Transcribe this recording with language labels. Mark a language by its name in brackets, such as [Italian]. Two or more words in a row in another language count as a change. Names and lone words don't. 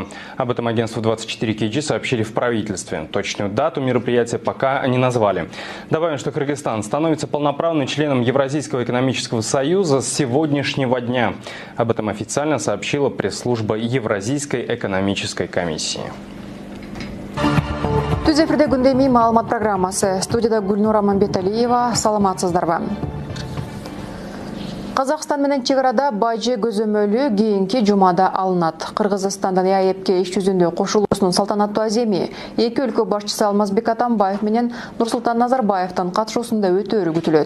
[Russian] Об этом агентству 24KG сообщили в правительстве. Точную дату мероприятия пока не назвали. Добавим, что Кыргызстан становится полноправным членом Евразийского экономического союза с сегодняшнего дня. Об этом официально сообщила пресс-служба Евразийской экономической комиссии. [Kyrgyz] Түз эфирде күндемий маалымат программасы. Студияда Гүлнура Мамбеталиева. Саламатсыздарбы. Казакстан менен чегарада бажы көзөмөлү кийинки жумада алынат. Кыргызстандан ЕАЭСке иш жүзүндө кошулуусунун салтанаттуу аземи эки өлкө башчысы Алмазбек Атамбаев менен Нурсултан Назарбаевдин катышуусунда өтөөрү күтүлөт.